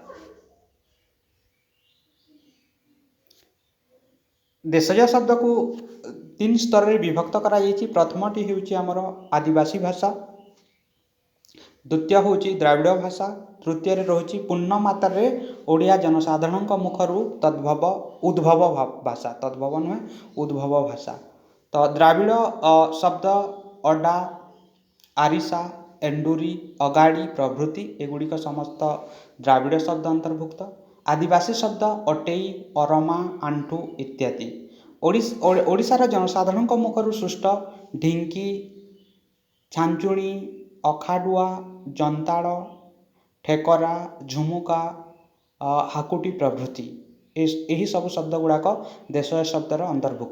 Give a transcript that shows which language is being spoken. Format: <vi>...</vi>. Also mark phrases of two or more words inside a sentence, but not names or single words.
<or>ଦେଶଜ ଶବ୍ଦ କୁ 3 ସ୍ତର ରେ ବିଭକ୍ତ କରା ଯାଇଛି। ପ୍ରଥମଟି ହେଉଛି ଆମର ଆଦିବାସୀ ଭାଷା, ଦ୍ୱିତୀୟ ହେଉଛି ଦ୍ରାବିଡ଼ ଭାଷା, ତୃତୀୟ ରେ ରହୁଛି ପୂର୍ଣ୍ଣ ମାତ୍ରା ରେ ଓଡ଼ିଆ ଜନସାଧାରଣ ମୁଖରୁ ତଦ୍ଭବ ଉଦ୍ଭବ ଭାଷା, ତଦ୍ଭବ ନୁହେଁ ଉଦ୍ଭବ ଭାଷା। ତ ଦ୍ରାବିଡ଼ ଶବ୍ଦ ଅଡ଼ା, ଆରିସା, ଏଣ୍ଡୁରି, ଅଗାଡ଼ି ପ୍ରଭୃତି ଏଗୁଡ଼ିକ ସମସ୍ତ ଦ୍ରାବିଡ଼ ଶବ୍ଦ ଅନ୍ତର୍ଭୁକ୍ତ। ଆଦିବାସୀ ଶବ୍ଦ ଅଟେଇ, ଅରମା, ଆଣ୍ଠୁ ଇତ୍ୟାଦି। ଓଡ଼ିଶାର ଜନସାଧାରଣଙ୍କ ମୁଖରୁ ସୃଷ୍ଟ ଢିଙ୍କି, ଛାଞ୍ଚୁଣୀ, ଅଖାଡୁଆ, ଜନ୍ତାଳ, ଠେକରା, ଝୁମୁକା, ହାକୁଟି ପ୍ରଭୃତି ଏହି ସବୁ ଶବ୍ଦ ଗୁଡ଼ାକ ଦେଶୀୟ ଶବ୍ଦର ଅନ୍ତର୍ଭୁକ୍ତ।</or>